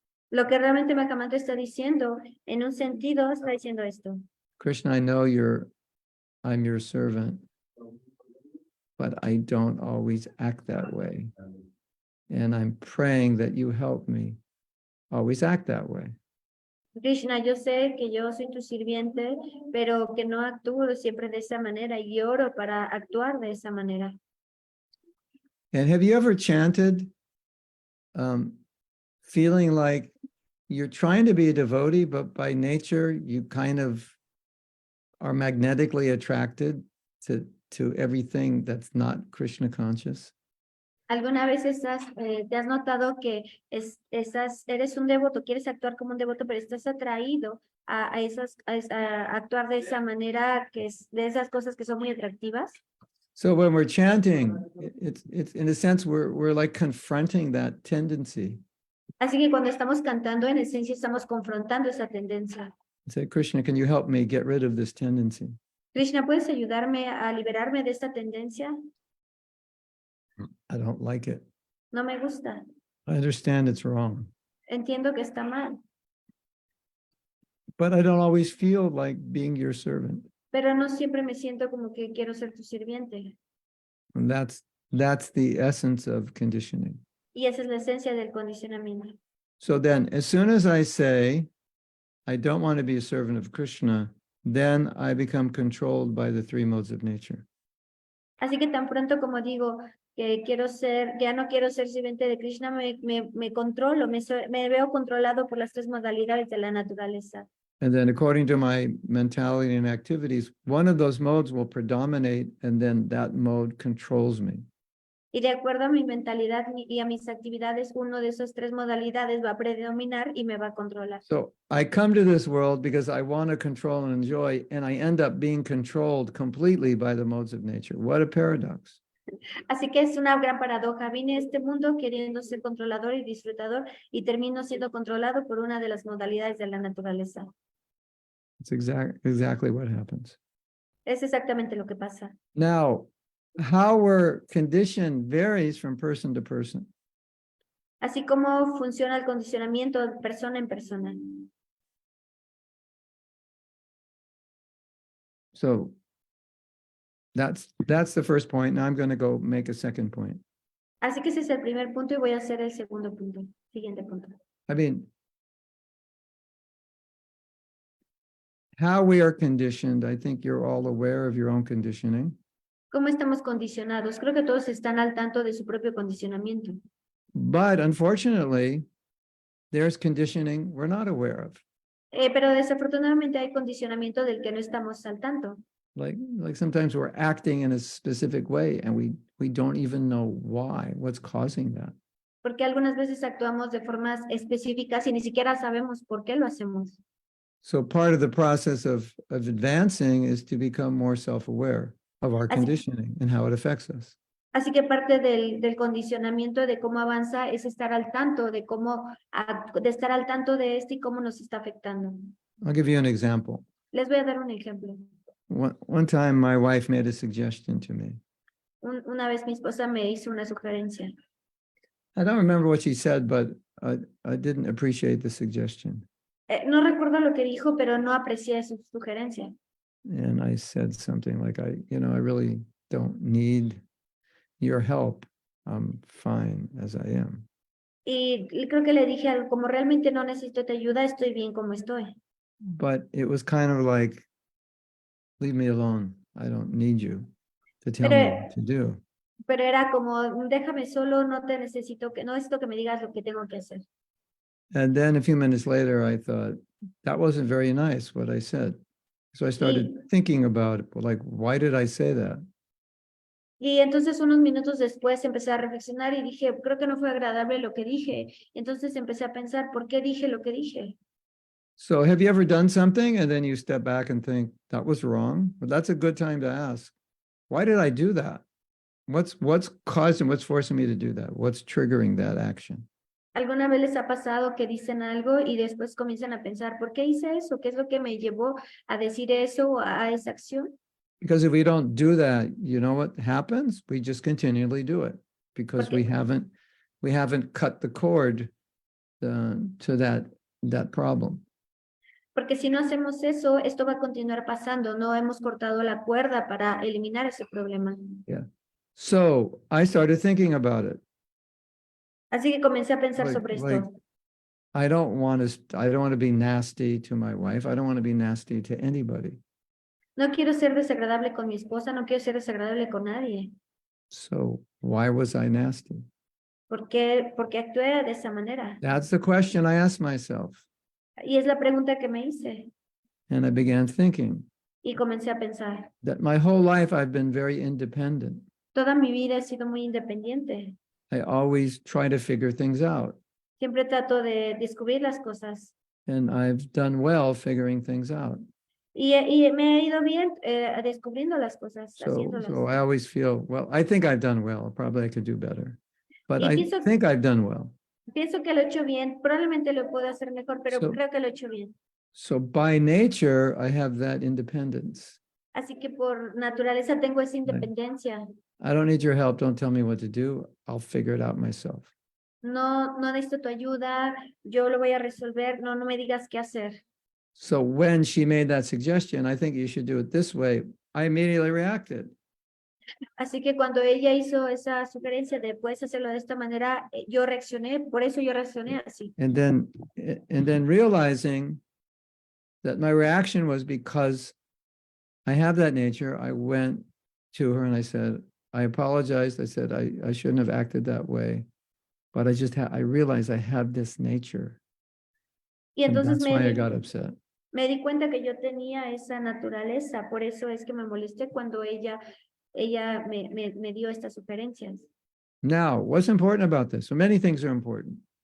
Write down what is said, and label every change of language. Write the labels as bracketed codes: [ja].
[es] Lo que realmente Mahamantra está diciendo, en un sentido, está diciendo esto. [en] Krishna, I know I'm your servant, but I don't always act that way. And I'm praying that you help me always act that way. [es] Krishna, yo sé que yo soy tu sirviente, pero que no actúo siempre de esa manera y oro para actuar de esa manera. [en] And have you ever chanted feeling like you're trying to be a devotee, but by nature you kind of are magnetically attracted to everything that's not Krishna conscious? [es] ¿Alguna vez te has notado que eres un devoto, quieres actuar como un devoto, pero estás atraído a actuar de esa manera, de esas cosas que son muy atractivas? [en] So when we're chanting, it's in a sense, we're like confronting that tendency. [es] Así que cuando estamos cantando, en esencia estamos confrontando esa tendencia. [en] Say, Krishna, can you help me get rid of this tendency? [es] Krishna, ¿puedes ayudarme a liberarme de esta tendencia? [en] I don't like it. [es] No me gusta. [en] I understand it's wrong, [es] Entiendo que está mal, [en] but I don't always feel like being your servant. [es] pero no siempre me siento como que quiero ser tu sirviente. [en] And that's the essence of conditioning. [es] Y esa es la esencia del condicionamiento. [en] So then, as soon as I say, I don't want to be a servant of Krishna, then I become controlled by the three modes of nature. [es] Así que tan pronto como digo que ya no quiero ser sirviente de Krishna, me controlo, me veo controlado por las tres modalidades de la naturaleza. [en] And then according to my mentality and activities, one of those modes will predominate, and then that mode controls me. [es] Y de acuerdo a mi mentalidad y a mis actividades, uno de esas tres modalidades va a predominar y me va a controlar. [en] So I come to this world because I want to control and enjoy, and I end up being controlled completely by the modes of nature. What a paradox. [es] Así que es una gran paradoja. Vine a este mundo queriendo ser controlador y disfrutador y termino siendo controlado por una de las modalidades de la naturaleza. [en] It's exactly what happens. [es] Es exactamente lo que pasa. [en] Now, how we're conditioned varies from person to person. [es] Así como funciona el condicionamiento de persona en persona. [en] So that's the first point. Now I'm going to go make a second point. [es] Así que ese es el primer punto y voy a hacer el segundo punto. Siguiente punto. [en] I mean, how we are conditioned, I think you're all aware of your own conditioning. [es] ¿Cómo estamos condicionados? Creo que todos están al tanto de su propio condicionamiento. [en] But unfortunately, there's conditioning we're not aware of. [es] Pero desafortunadamente hay condicionamiento del que no estamos al tanto. [en] Like sometimes we're acting in a specific way and we don't even know why, what's causing that. [es] Porque algunas veces actuamos de formas específicas y ni siquiera sabemos por qué lo hacemos. [en] So part of the process of advancing is to become more self-aware of our conditioning and how it affects us. [es] Así que parte del condicionamiento de cómo avanza es estar al tanto de estar al tanto de esto y cómo nos está afectando. [en] I'll give you an example. [es] Les voy a dar un ejemplo. [en] One time my wife made a suggestion to me. [es] Una vez mi esposa me hizo una sugerencia. [en] I don't remember what she said, but I didn't appreciate the suggestion. [es] No recuerdo lo que dijo, pero no aprecié su sugerencia. [en] And I said something like, I really don't need your help. I'm fine as I am. [es] Y creo que le dije algo como realmente no necesito tu ayuda, estoy bien como estoy. [en] But it was kind of like, leave me alone. I don't need you to tell me what to do. [es] Pero era como, déjame solo, no necesito que me digas lo que tengo que hacer. [en] And then a few minutes later, I thought, that wasn't very nice what I said. So I started thinking about it, like, why did I say that? [es] Y entonces unos minutos después empecé a reflexionar y dije, creo que no fue agradable lo que dije. Entonces empecé a pensar, ¿por qué dije lo que dije? [en] So have you ever done something and then you step back and think, that was wrong? Well, that's a good time to ask, why did I do that? What's causing, what's forcing me to do that? What's triggering that action? [es] ¿Alguna vez les ha pasado que dicen algo y después comienzan a pensar, ¿por qué hice eso? ¿Qué es lo que me llevó a decir eso o a esa acción? [en] Because if we don't do that, you know what happens? We just continually do it because we [es] Porque- [en] haven't cut the cord to that problem. [es] Porque si no hacemos eso, esto va a continuar pasando. No hemos cortado la cuerda para eliminar ese problema. So I started thinking about it. Así que comencé a pensar [en] Like- [es] sobre esto. [en] like, I don't want to be nasty to my wife. I don't want to be nasty to anybody. [es] No quiero ser desagradable con mi esposa, no quiero ser desagradable con nadie. [en] So why was I nasty? [es] ¿Por qué actué de esa manera? [en] That's the question I asked myself. [es] Y es la pregunta que me hice. [en] And I began thinking [es] Y comencé a pensar. [en] that my whole life I've been very independent. [es] Toda mi vida he sido muy independiente. [en] I always try to figure things out. [es] Siempre trato de descubrir las cosas. [en] And I've done well figuring things out. [es] Y me ha ido bien descubriendo las cosas, [en] So [es] haciéndolas. [en] I always feel, well, I think I've done well. Probably I could do better. But [es] Y [en] I [es] pienso- [en] think I've done well. [es] Pienso que lo he hecho bien. Probablemente lo puedo hacer mejor, pero [en] So- [es] creo que lo he hecho bien. [en] So by nature, I have that independence. [es] Así que por naturaleza tengo esa independencia. [en] I don't need your help. Don't tell me what to do. I'll figure it out myself. [es] No necesito tu ayuda. Yo lo voy a resolver. No me digas qué hacer. [en] So when she made that suggestion, I think you should do it this way, I immediately reacted. [es] Así que cuando ella hizo esa sugerencia de puedes hacerlo de esta manera, yo reaccioné. Por eso yo reaccioné así. [en] And then realizing that my reaction was because I have that nature, I went to her and I said, I apologized. I said, I shouldn't have acted that way, but I realized I have this nature. [es] Y [en] And [es] entonces [en] that's why I got upset. [es] me di cuenta que yo tenía esa naturaleza. Por eso es que me molesté cuando ella me dio estas sugerencias. [en] Now, what's important about this? So many things are important,